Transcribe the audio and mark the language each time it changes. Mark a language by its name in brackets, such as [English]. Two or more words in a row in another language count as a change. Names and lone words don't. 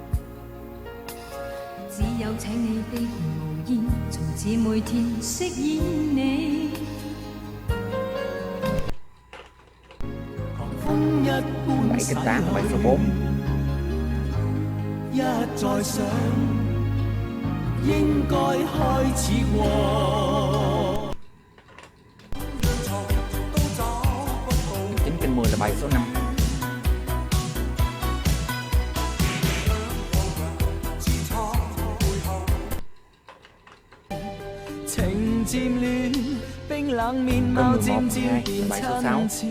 [Chinese] 只有請你的無言，從此每天飾演你。 [Vietnamese] 7, kênh 8, bài số 4. [Chinese] 一再想應該開始過。 [Vietnamese] 9, kênh 10 là bài số 5. Kênh 11, 12, bài số 6.